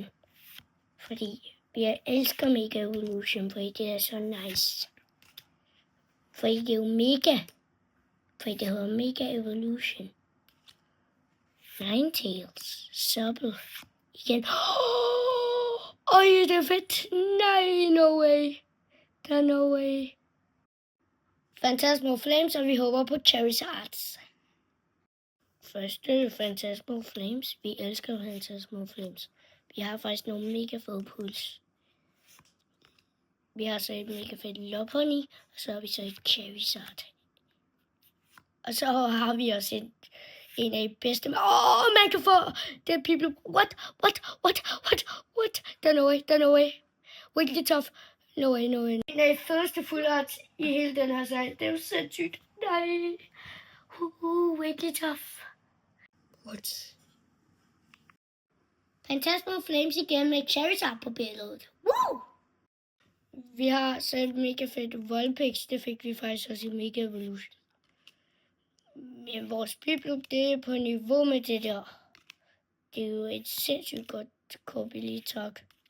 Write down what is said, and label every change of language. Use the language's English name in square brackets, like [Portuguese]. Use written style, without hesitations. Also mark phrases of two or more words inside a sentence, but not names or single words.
[Danish] Fordi jeg elsker Mega Evolution, fordi det er så nice. Fordi det er jo mega. Fordi det hedder Mega Evolution. Ninetales. Subtle. Igen. Det er fedt. Nej, [English] no way. [Danish] Der er [English] no way. [Danish] Phantasmal Flames, og vi håber på Charizards. Første Phantasmal Flames. Vi elsker Phantasmal Flames. Vi har faktisk nogle mega fede pulls. Vi har så et mega fedt Lopunny, og så har vi så et Charizard. Og så har vi også en af de bedste. Man kan få det people. What? Der er [English] no way. Wiggly Tough. No way. [Danish] En af de fedeste [English] full arts [Danish] i hele den her sag. Det er jo sindssygt. Nej. Wiggly Tough. What? Phantasmal Flames igen med Charizard på billedet. Woo! Vi har så et mega fedt Vulpix. Det fik vi faktisk også i Mega Evolution. Men vores Piplup, det er på niveau med det der. Det er jo et sindssygt godt kort, tak.